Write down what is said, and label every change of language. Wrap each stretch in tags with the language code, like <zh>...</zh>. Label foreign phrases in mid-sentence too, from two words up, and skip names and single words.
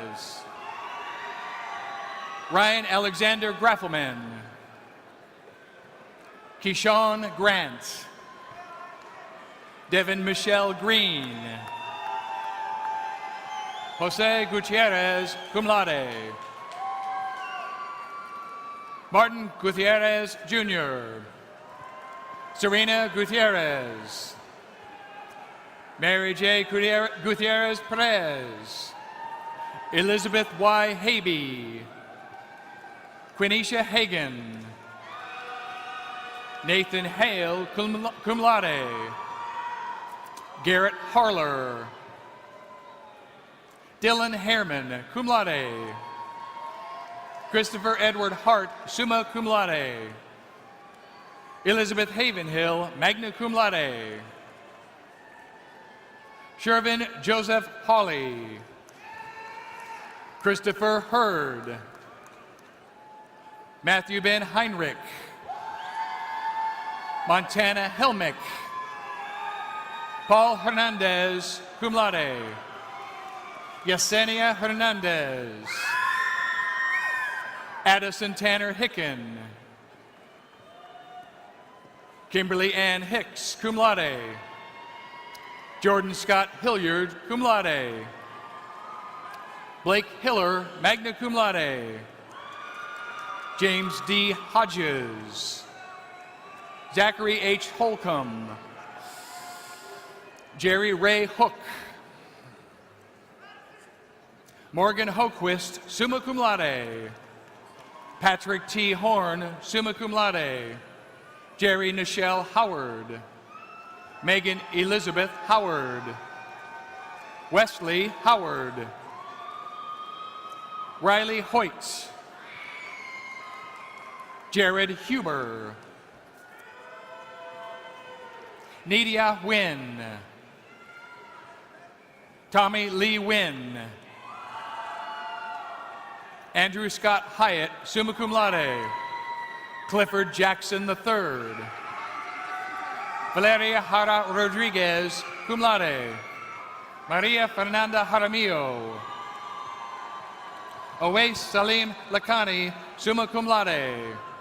<en>Ryan Alexander Graffelman. Keyshawn Grant. Devin Michelle Green. Jose Gutierrez,</en> <la>cum laude.</la> <en>Martin Gutierrez, Jr. Serena Gutierrez. Mary J. Gutierrez Perez. Elizabeth Y. Habe. Quenisha Hagan. Nathan Hale,</en> <la>cum laude.</la> <en>Garrett Harler. Dylan Herman,</en> <la>cum laude.</la> <en>Christopher Edward Hart,</en> <la>summa cum laude.</la> <en>Elizabeth Havenhill,</en> <la>magna cum laude.</la> <en>Shervin Joseph Hawley. Christopher Hurd. Matthew Ben Heinrich. Montana Helmick. Paul Hernandez,</en> <la>cum laude.</la> <en>Yesenia Hernandez. Addison Tanner Hicken. Kimberly Ann Hicks,</en> <la>cum laude.</la> <en>Jordan Scott Hilliard,</en> <la>cum laude.</la> <en>Blake Hiller,</en> <la>magna cum laude.</la> <en>James D. Hodges. Zachary H. Holcomb. Jerry Ray Hook. Morgan Hoquist,</en> <la>summa cum laude.</la> <en>Patrick T. Horn,</en> <la>summa cum laude.</la> <en>Jerry Nichelle Howard. Megan Elizabeth Howard. Wesley Howard. Riley Hoyt. Jared Huber. Nidia Wynn. Tommy Lee Wynn. Andrew Scott Hyatt,</en> <la>summa cum laude.</la> <en>Clifford Jackson III. Valeria Jara Rodriguez,</en> <la>cum laude.</la> <en>Maria Fernanda Jaramillo. Awais Salim Lakhani,</en> <la>summa cum laude.</la>